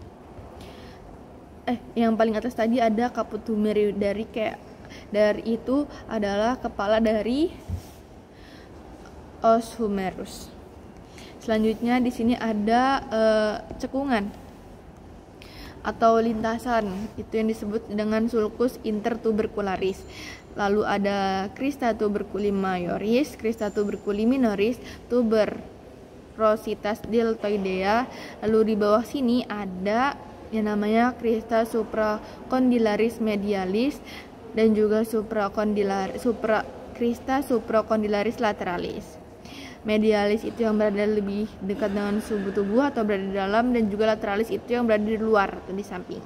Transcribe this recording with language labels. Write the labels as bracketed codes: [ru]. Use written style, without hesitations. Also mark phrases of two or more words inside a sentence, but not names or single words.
[id] Yang paling atas tadi ada [la] caput humeri, [id] dari itu adalah kepala dari [la] os humerus. [id] Selanjutnya di sini ada cekungan atau lintasan, itu yang disebut dengan [la] sulcus intertubercularis. [id] Lalu ada [la] crista tuberculi majoris, crista tuberculi minoris, tuberositas deltoidea. [id] Lalu di bawah sini ada yang namanya [la] crista supracondylaris medialis [id] dan juga [la] crista supracondylaris lateralis. [id] Medialis itu yang berada lebih dekat dengan subuh tubuh atau berada di dalam, dan juga lateralis itu yang berada di luar atau di samping.